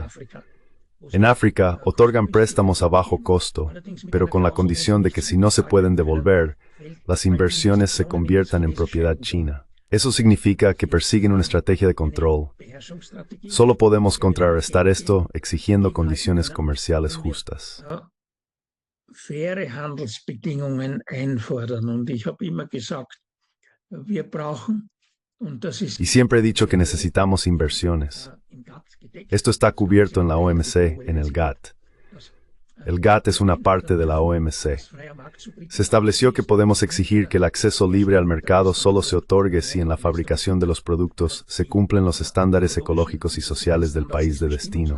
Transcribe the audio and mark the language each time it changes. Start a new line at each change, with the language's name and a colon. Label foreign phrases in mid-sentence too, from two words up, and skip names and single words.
Spanish: En África, otorgan préstamos a bajo costo, pero con la condición de que si no se pueden devolver, las inversiones se conviertan en propiedad china. Eso significa que persiguen una estrategia de control. Solo podemos contrarrestar esto exigiendo condiciones comerciales justas.
German: Faire Handelsbedingungen einfordern. Und ich habe immer gesagt, wir brauchen.
Spanish: Y siempre he dicho que necesitamos inversiones. Esto está cubierto en la OMC, en el GATT. El GATT es una parte de la OMC. Se estableció que podemos exigir que el acceso libre al mercado solo se otorgue si en la fabricación de los productos se cumplen los estándares ecológicos y sociales del país de destino.